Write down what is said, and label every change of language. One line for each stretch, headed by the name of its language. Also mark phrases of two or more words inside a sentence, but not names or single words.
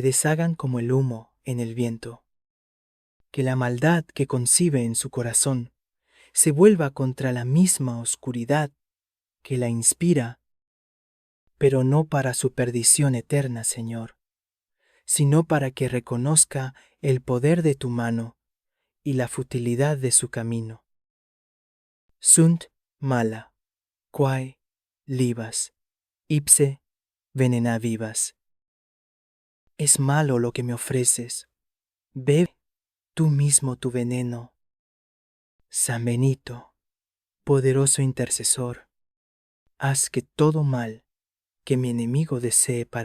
Spanish: deshagan como el humo en el viento, que la maldad que concibe en su corazón se vuelva contra la misma oscuridad que la inspira, pero no para su perdición eterna, Señor, sino para que reconozca el poder de tu mano y la futilidad de su camino.
Latin: Sunt mala, quae libas, ipse venena vivas.
Spanish: Es malo lo que me ofreces. Bebe tú mismo tu veneno. San Benito, poderoso intercesor, haz que todo mal que mi enemigo desee para